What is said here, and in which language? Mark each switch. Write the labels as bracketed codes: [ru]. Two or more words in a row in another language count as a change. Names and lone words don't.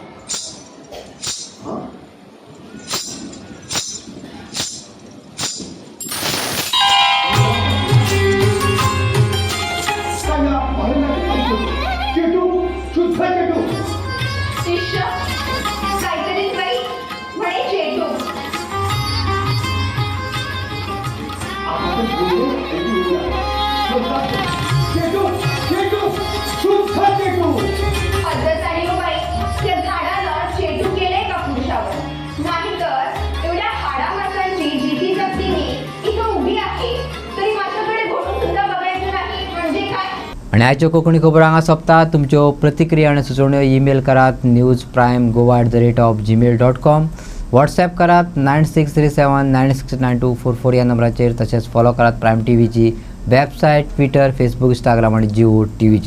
[mr] शिष्य काहीतरी बाई म्हणे चेटू पद्धत आणि बाई त्या झाडाला चेटू केले का पुरुषावर नाही तर एवढ्या हाडामासांची जिती जप्तीने इथं उभी आहे तरी माझ्याकडे घोटून सुद्धा बघायचं नाही म्हणजे काय. [kok] आणि आयच्यो कोंकणी खबर हांगा सोंपता. तुमच्यो प्रतिक्रिया आनी सुचोवण्यो ईमेल करात newsprime@gmail.com. व्हॉट्सॲप करात 9637969244 ह्या नंबराचेर. तशेंच फॉलो करात प्रायम टीव्हीची वेबसायट, ट्विटर, फेसबुक, इंस्टाग्राम आनी जिओ टीव्हीचेर.